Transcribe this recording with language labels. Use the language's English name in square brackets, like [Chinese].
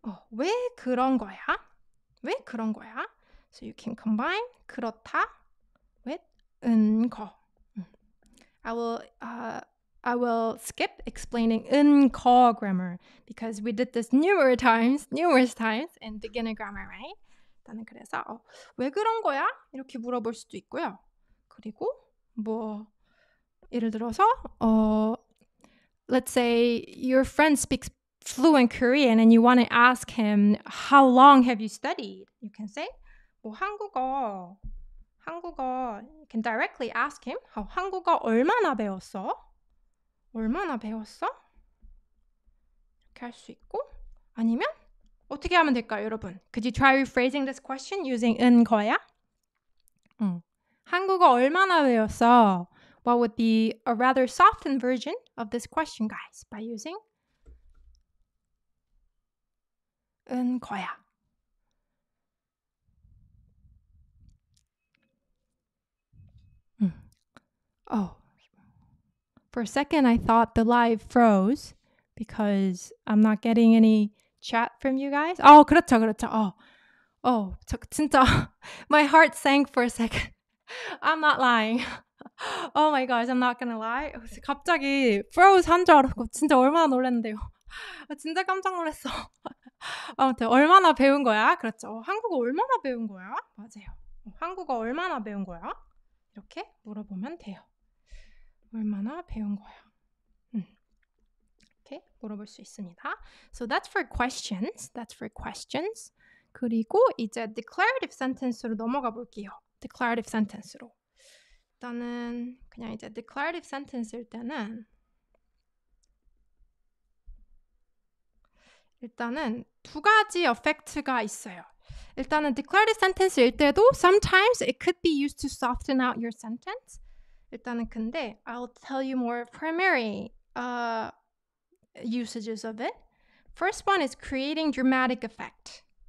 [Korean] 왜 그런 거야? 왜 그런 거야? [English] So you can combine 그렇다 with 거. I will skip explaining 거 grammar because we did this numerous times in beginner grammar, right? [Korean] 일단은 그래서 왜 그런 거야? 이렇게 물어볼 수도 있고요. 그리고 뭐 예를 들어서 [English] let's say your friend speaks fluent Korean and you want to ask him how long have you studied? You can say [Korean] 뭐 한국어 [English] you can directly ask him [Korean] 한국어 얼마나 배웠어? 얼마나 배웠어? 이렇게 할 수 있고 아니면 어떻게 하면 될까요, 여러분? [English] Could you try rephrasing this question using 거야? [Korean] 한국어 얼마나 배웠어? [English] What would be a rather softened version of this question, guys, by using 거야. Oh, for a second I thought the live froze because I'm not getting any chat from you guys. [Korean] 그렇죠. 저 진짜 [English] my heart sank for a second. I'm not lying. Oh my gosh, I'm not gonna lie. [Korean] 갑자기 froze 한 줄 알았고 진짜 얼마나 놀랐는데요. 진짜 깜짝 놀랐어. 아무튼 얼마나 배운 거야? 그렇죠. 한국어 얼마나 배운 거야? 맞아요. 한국어 얼마나 배운 거야? 이렇게 물어보면 돼요. 얼마나 배운 거야? 이렇게 물어볼 수 있습니다. [English] So that's for questions. [Korean] 그리고 이제 declarative sentence로 넘어가 볼게요. declarative sentence로. 일단은 그냥 이제 declarative sentence일 때는 일단은 두 가지 effect가 있어요. 일단은 [English] declarative sentence일 때도 sometimes it could be used to soften out your sentence. [Korean] 일단은 근데 [English] I'll tell you more primary usages of it. First one is creating dramatic effect.